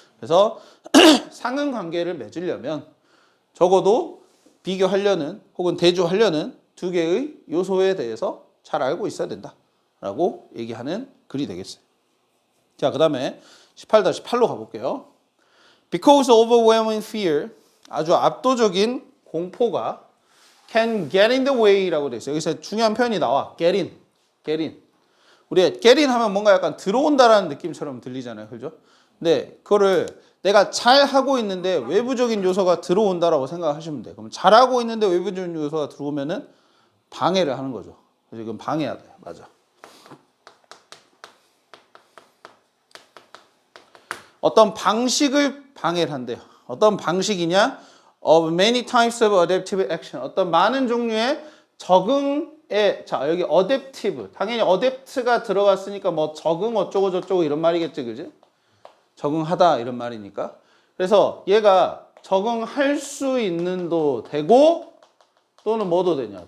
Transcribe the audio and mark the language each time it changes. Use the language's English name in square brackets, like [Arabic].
[Korean] 그래서 상응관계를 맺으려면 적어도 비교하려는 혹은 대조하려는 두 개의 요소에 대해서 잘 알고 있어야 된다라고 얘기하는 글이 되겠어요. 자, 그 다음에 18-8로 가볼게요. [English] Because overwhelming fear, [Korean] 아주 압도적인 공포가 [English] can get in the way라고 돼 있어요. [Korean] 여기서 중요한 표현이 나와. [English] get in, get in. [Korean] 우리 get in 하면 뭔가 약간 들어온다라는 느낌처럼 들리잖아요. 그죠? 근데 그거를 내가 잘 하고 있는데 외부적인 요소가 들어온다라고 생각하시면 돼요. 그럼 잘하고 있는데 외부적인 요소가 들어오면은 방해를 하는 거죠. 그래서 이건 방해하다. 맞아. 어떤 방식을 방해를 한대요. 어떤 방식이냐? [English] Of many types of adaptive action. [Korean] 어떤 많은 종류의 적응에, 자, 여기 adaptive. 당연히 adapt가 들어갔으니까 뭐 적응 어쩌고 저쩌고 이런 말이겠지, 그지? 적응하다 이런 말이니까. 그래서 얘가 적응할 수 있는도 되고 또는 뭐도 되냐?